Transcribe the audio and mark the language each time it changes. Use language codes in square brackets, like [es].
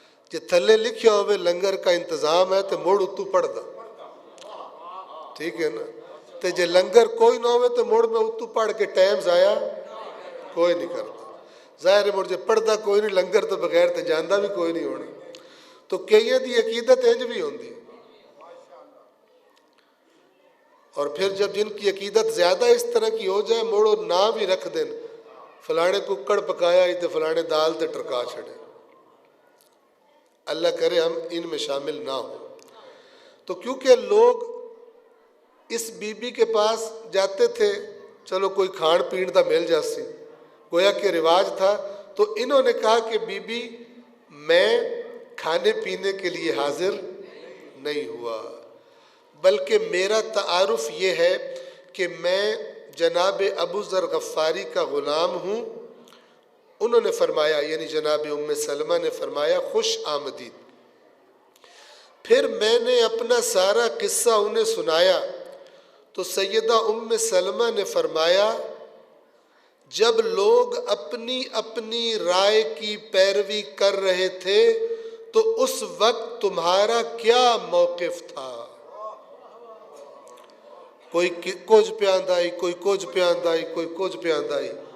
[pa] جے تھلے لکھیا ہوئے لنگر کا انتظام ہے تو موڑ اتو پڑھ دا. ٹھیک ہے نا. تے جے لنگر کوئی نہ ہوئے تو موڑ میں اتو پڑھ کے ٹائم ضائع کوئی نہیں کرتا. ظاہر ہے مڑ جے پڑھدا کوئی نہیں لنگر تو بغیر تے جاندا بھی کوئی نہیں ہونا. تو کئیاں دی عقیدت انج بھی ہوندی. [ur] اور پھر جب جن کی عقیدت زیادہ اس طرح کی ہو جائے موڑو نام بھی رکھ دیں، [pa] فلانے ککڑ پکایا ہی تے فلانے دال تے ٹرکا چھڑے. [ur] اللہ کرے ہم ان میں شامل نہ ہوں. تو کیونکہ لوگ اس بی بی کے پاس جاتے تھے، [pa] چلو کوئی کھان پین دا مل جاسی، [ur] گویا کہ رواج تھا. تو انہوں نے کہا کہ بی بی میں کھانے پینے کے لیے حاضر نہیں ہوا، بلکہ میرا تعارف یہ ہے کہ میں جناب ابو ذر غفاری کا غلام ہوں. انہوں نے فرمایا، یعنی جناب ام سلمہ نے فرمایا خوش آمدید. پھر میں نے اپنا سارا قصہ انہیں سنایا تو سیدہ ام سلمہ نے فرمایا جب لوگ اپنی اپنی رائے کی پیروی کر رہے تھے تو اس وقت تمہارا کیا موقف تھا؟ [pa] کوئی کچھ پہ آندائی، کوئی کچھ پہ آندائی، [ur] کوئی کچھ پہ آندائی.